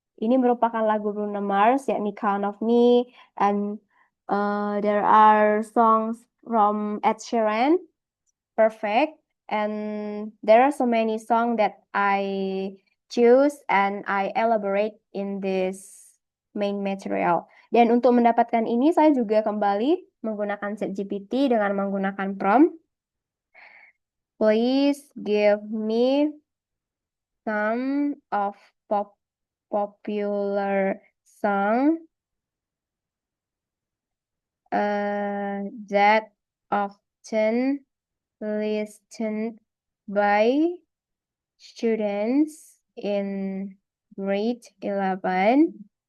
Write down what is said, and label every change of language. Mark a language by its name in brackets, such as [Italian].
[Indonesian] Ini merupakan lagu [English] Bruno Mars, [Indonesian] yakni [English] Count of Me, and there are songs from Ed Sheeran, Perfect, and there are so many songs that I choose and I elaborate in this main material. [Indonesian] Dan untuk mendapatkan ini, saya juga kembali menggunakan ChatGPT dengan menggunakan prompt. [English] Please give me some of popular song that often listened by students in grade 11.